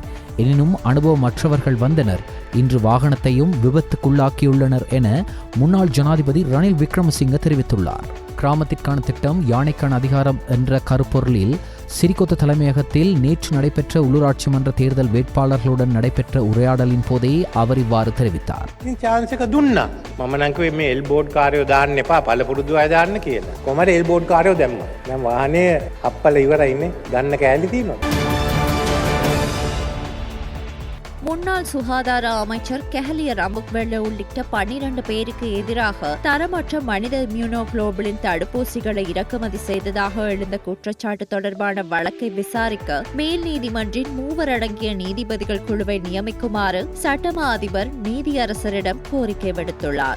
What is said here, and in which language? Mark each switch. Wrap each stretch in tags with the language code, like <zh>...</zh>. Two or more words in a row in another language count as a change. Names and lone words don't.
<ta>எனினும் அனுபவமற்றவர்கள் வந்தனர். இன்று வாகனத்தையும் விபத்துக்குள்ளாக்கியுள்ளனர் என முன்னாள் ஜனாதிபதி ரணில் விக்ரமசிங்க தெரிவித்துள்ளார். கிராமத்திற்கான திட்டம் யானைக்கான அதிகாரம் என்ற கருப்பொருளில் சிறிகொத்த தலைமையகத்தில் நேற்று நடைபெற்ற உள்ளூராட்சி மன்ற தேர்தல் வேட்பாளர்களுடன் நடைபெற்ற உரையாடலின் போதே அவர் இவ்வாறு தெரிவித்தார்.</ta> <si>චාන්සක දුන්නා. මම නම් කිව්වේ මේ එල්බෝඩ් කාර්යෝ දාන්න එපා, පළපුරුදු අය දාන්න කියලා. කොහමද එල්බෝඩ් කාර්යෝ දැම්මා. දැන් වාහනේ අප්පල ඉවරයිනේ. ගන්න කෑලි තියෙනවා.</si> <ta>முன்னாள் சுகாதார அமைச்சர் கெஹலிய ரம்புக்வெல்ல உள்ளிட்ட 12 பேருக்கு எதிராக தரமற்ற மனித இம்யூனோகுளோபுலின் தடுப்பூசிகளை இறக்குமதி செய்ததாக எழுந்த குற்றச்சாட்டு தொடர்பான வழக்கை விசாரிக்க மேல் நீதிமன்றின் 3 அடங்கிய நீதிபதிகள் குழுவை நியமிக்குமாறு சட்டமா அதிபர் நீதியரசரிடம் கோரிக்கை விடுத்துள்ளார்.</ta>